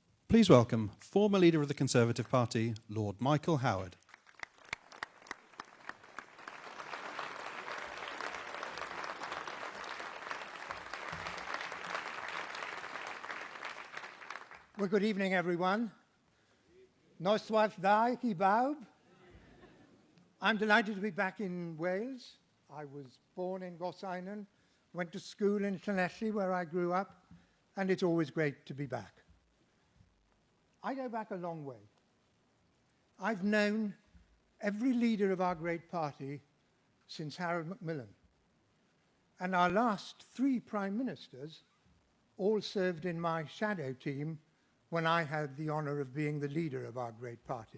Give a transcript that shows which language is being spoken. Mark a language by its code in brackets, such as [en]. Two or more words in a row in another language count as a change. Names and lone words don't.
[en] Please welcome former leader of the Conservative Party, Lord Michael Howard. Well, good evening, everyone. [cy] Noswaith dda chi bawb. [en] I'm delighted to be back in Wales. I was born in Gorseinon, went to school in Llanelli, where I grew up, and it's always great to be back. I go back a long way. I've known every leader of our great party since Harold Macmillan, and our last 3 prime ministers all served in my shadow team when I had the honour of being the leader of our great party.